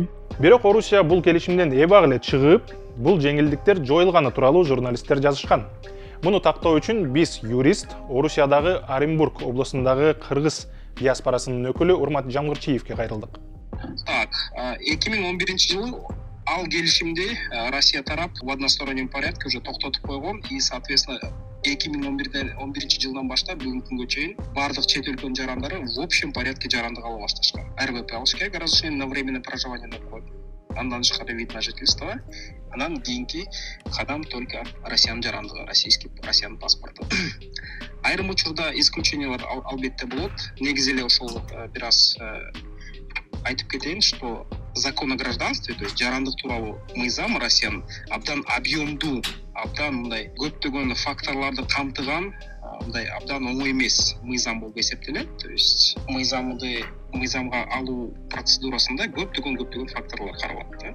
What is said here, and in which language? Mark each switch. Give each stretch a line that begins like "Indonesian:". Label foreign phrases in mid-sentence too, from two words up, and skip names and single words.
Kyrgyz: Бирок Орусия бул келишимден эбак эле чыгып, бул жеңилдиктер жоюлганы тууралуу журналисттер жазышкан. Муну тактоо үчүн биз юрист, Орусиядагы Оренбург облусундагы кыргыз диаспорасынын өкүлү Урмат Жамгырчиевке кайрылдык. Так, 2011 жылы ал келишимди Россия тарап
Russian: в одностороннем порядке уже
Kyrgyz: токтотуп койгон
Russian: и, соответственно,
Kyrgyz: 2011 жылдан баштап бүгүнкү күнгө чейин бардык чет өлкөнүн жарандары
Russian: в общем порядке
Kyrgyz: жарандык ала башташкан. РВП алыш керек,
Russian: разрешение на временное проживание
Kyrgyz: деп коет. Андан тышкары
Russian: вид на жительство,
Kyrgyz: анан кийинки кадам только Россиянын жарандыгы, Россиянын паспорту. Айрым учурда исключениялар албетте болот. Негизи эле ошол бир аз айтып кетейин,
Russian: что закон о гражданстве, то есть
Kyrgyz: жарандык тууралуу мыйзам Россиянын абдан объемдуу, абдан мындай көптөгөн факторлорду камтыган, мындай абдан оңой эмес мыйзам болуп эсептелет.
Russian: То есть
Kyrgyz: мыйзамга алуу процедурасында көптөгөн факторлор каралат.